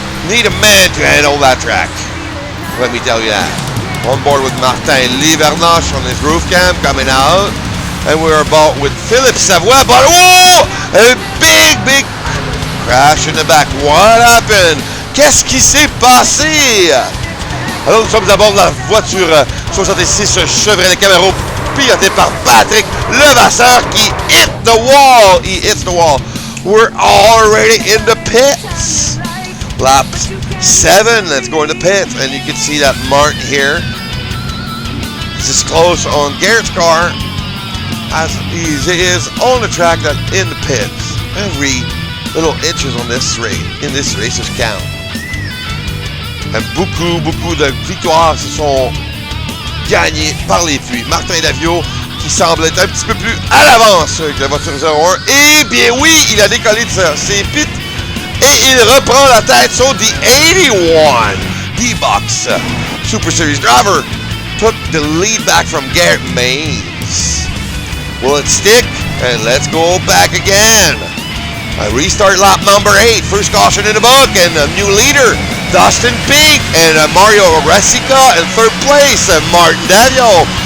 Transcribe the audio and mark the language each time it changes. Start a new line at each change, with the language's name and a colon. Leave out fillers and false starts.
English: Need a man to handle that track, let me tell you that. On board with Martin Livernoche on his roof cam coming out, and we're about with Philippe Savoie, but oh, a big crash in the back. What happened?
French: Qu'est-ce qui s'est passé? Alors nous sommes à bord de la voiture 66 Chevrolet Camaro pilotée par Patrick Levasseur qui
English: hit the wall. He hits the wall. We're already in the pits. Lap 7, let's go in the pits, and you can see that Martin here. This is close on Garrett's car as he is on the track that in the pits. Every little inches on this race, in this racer's count.
French: And beaucoup de victoires se sont gagnées par les puits. Martin Davion qui semble être un petit peu plus à l'avance avec la voiture 01. Et bien oui, il a décollé de ses pits et il reprend la tête sur
English: the 81 D-Box Super Series driver. Took the lead back from Garrett Maines. Will it stick? And let's go back again. A restart lap number 8, first caution in the book, and a new leader, Dustin Pink, and Mario Resica in third place, and Martin Davio.